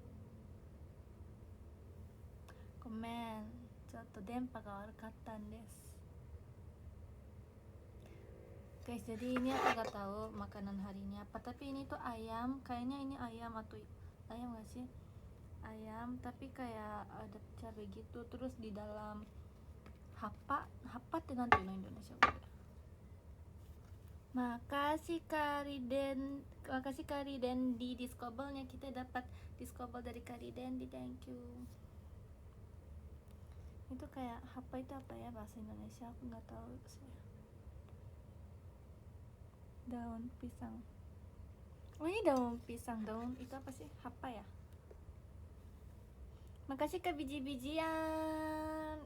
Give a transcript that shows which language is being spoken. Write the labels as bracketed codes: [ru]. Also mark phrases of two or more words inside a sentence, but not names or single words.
[ja] ごめん、ちょっと電波が悪かったんです. [id] Guys, jadi ini aku gak tahu makanan hari ini apa, tapi ini tuh ayam. Kayaknya ini ayam atau ayam gak sih? Ayam, tapi kayak ada cabai gitu, terus di dalam [ja] 葉っぱってなんていうの [id] Indonesia udah. Makasih Kariden di Discoble-nya. Kita dapat Discoble dari Kariden, [en] thank you. [id] Itu kayak hapa itu apa ya bahasa Indonesia? Aku nggak tahu sih. Daun pisang. Oh ini daun pisang, daun itu apa sih? Hapa ya? Makasih Kak biji-bijian.